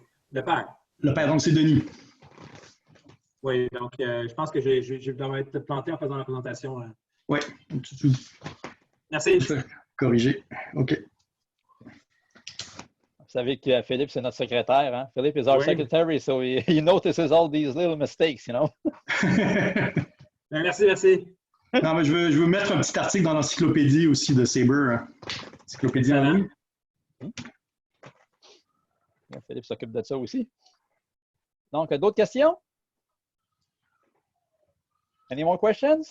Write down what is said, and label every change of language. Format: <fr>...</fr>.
<fr>Le père. Le père, donc c'est Denis. Oui, donc je pense que je dois être planté en faisant la présentation. Oui. Merci. Corrigé. OK. Vous savez que Philippe, c'est notre secrétaire. Hein?</fr> <en>Philippe is our secretary, so he notices all these little mistakes, you know.</en> <fr>Merci. Non, mais je veux mettre un petit article dans l'encyclopédie aussi de Sabre. Encyclopédie en ligne. Philippe s'occupe de ça aussi. Donc, d'autres questions?</fr> <en>Any more questions?</en>